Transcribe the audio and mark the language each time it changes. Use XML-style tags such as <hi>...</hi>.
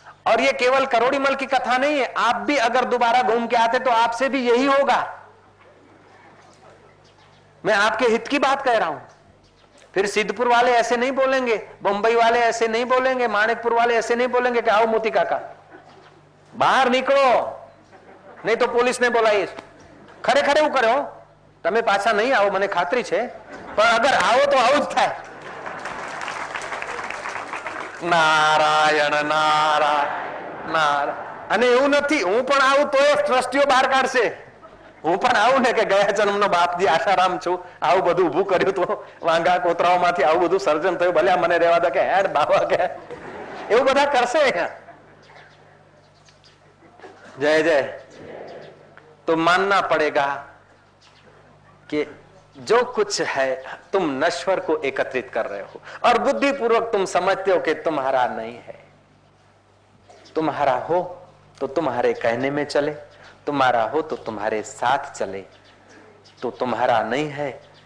<hi>और ये केवल करोड़ीमल की कथा नहीं है, आप भी अगर दोबारा घूम के आते तो आपसे भी यही होगा। मैं आपके हित की बात कह रहा हूं। फिर सिद्धपुर वाले ऐसे नहीं बोलेंगे, बंबई वाले ऐसे नहीं बोलेंगे, माणिकपुर वाले ऐसे नहीं बोलेंगे कि आओ मोती काका बाहर निकलो, नहीं तो पुलिस ने बोलाई।</hi> <gu>खरे खरे એવું કર્યો, તમે પાછા નહીં આવો મને ખાતરી છે, પણ અગર આવો તો આવું જ થાય। નારાયણ નારાયણ નારાયણ। અને એવું નથી, હું પણ આવું તો ટ્રસ્ટીઓ બહાર કાઢશે। હું પણ આવું ને કે ગયા જન્મનો બાપજી આશારામ છું, આવું બધું ઊભું કર્યું તો વાંગા કોતરાઓમાંથી આવું બધું સર્જન થયું, ભલે મને રહેવા દે કે હેડ બાબા કે એવું બધા કરશે।</gu> <hi>जय जय। तो मानना पड़ेगा कि जो कुछ है तुम नश्वर को एकत्रित कर रहे हो और बुद्धिपूर्वक तुम समझते हो कि तुम्हारा नहीं है। तुम्हारा हो तो तुम्हारे कहने में चले, तुम्हारा हो तो तुम्हारे साथ चले, तो तुम्हारा नहीं है।</hi>